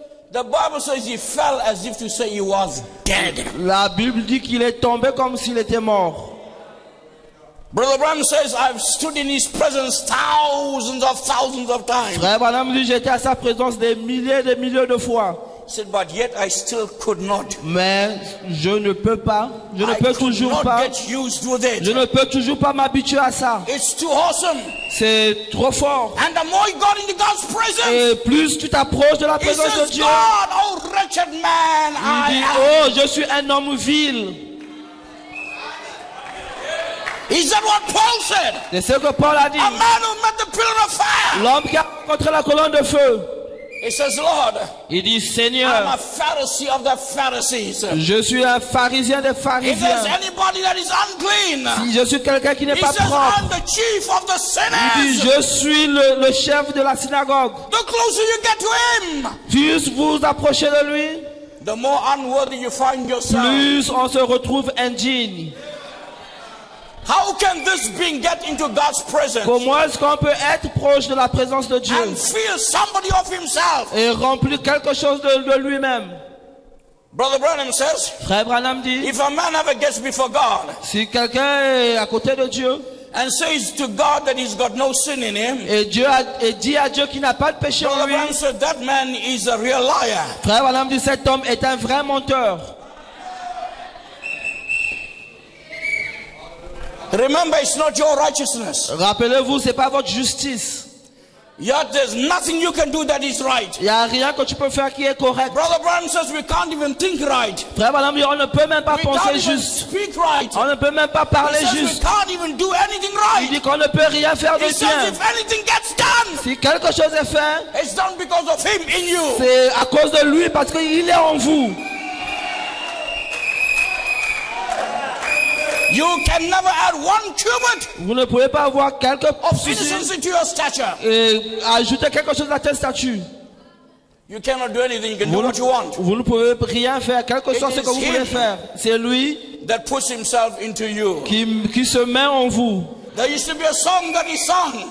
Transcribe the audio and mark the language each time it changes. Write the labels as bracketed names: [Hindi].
[English] the Bible says he fell as if to say he was dead. [French] la Bible dit qu'il est tombé comme s'il était mort. [English] Brother Branham says, I've stood in his presence thousands of times. [French] Frère Branham dit, j'étais à sa présence des milliers de fois. [English] He said, but yet I still could not. [French] Mais je ne peux pas, je ne [English] I [French] peux [English] could [French] toujours [English] not [French] pas, [English] get used with [French] je [English] it. [French] ne peux toujours pas m'habituer à ça. [English] It's too awesome. [French] C'est trop fort. [English] And the more he got into God's presence, [French] Et plus tu t'approches de la [English] he [French] présence de [English] says, [French] Dieu, [English] God, oh wretched man, [French] il dit, [English] I am. [French] oh, je suis un homme vil. [English] Is that what Paul said? [French] C'est ce que Paul a dit. [English] A man who met the pillar of fire. [French] L'homme qui a rencontré la colonne de feu, [English] He says, Lord, [French] il dit, [English] I'm [French] Seigneur, [English] a Pharisee of the Pharisees. [French] je suis un pharisien des [English] If there's [French] pharisiens. [English] anybody that is unclean, [French] Si je suis quelqu'un qui n'est [English] he [French] pas [English] says, [French] propre, [English] I'm the chief of the [French] il dit, [English] sinners. [French] je suis le chef de la synagogue. [English] The closer you get to him, [French] Plus vous approchez de lui, [English] the more unworthy you find yourself. [French] plus on se retrouve indigne. [English] How can this being get into God's presence [French] Comment est-ce qu'on peut être proche de la présence de Dieu [English] and feel somebody of himself? [French] et remplir quelque chose de lui-même? [English] Brother Branham says, [French] Frère Branham dit, [English] if a man ever gets before God [French] si quelqu'un est à côté de Dieu [English] and says to God that he's got no sin in him, [French] et dit à Dieu qu'il n'a pas de péché en [English] Brother [French] lui, [English] Branham said that man is a real liar. [French] Frère Branham dit, cet homme est un vrai menteur. [English] Remember, it's not your righteousness. [French] Rappelez-vous, c'est pas votre justice. [English] Yet there's nothing you can do that is right. [French] Il n'y a rien que tu peux faire qui est correct. [English] Brother Branham says we can't even think right. [French] Frère Branham dit, on ne peut même pas [English] We can't [French] penser [English] even [French] juste. [English] speak right. [French] On ne peut même pas parler [English] He says we [French] juste. [English] can't even do anything [French] Il [English] right. [French] dit qu'on ne peut rien faire de [English] He says [French] bien. [English] if anything gets done, [French] Si quelque chose est fait, [English] it's done because of him in you. [French] c'est à cause de lui parce qu'il est en vous. [English] You can never add one cubit [French] Vous ne pouvez pas avoir quelque [English] of [French] souci [English] innocency to your stature. [French] et ajouter quelque chose à tel statut. [English] You cannot do anything. You can do what you want. [French] Vous ne pouvez rien faire, quel que soit [English] It [French] ce que [English] is [French] vous voulez [English] him. [French] faire. C'est lui [English] That puts himself into you. [French] qui se met en vous. [English] There used to be a song that he sang.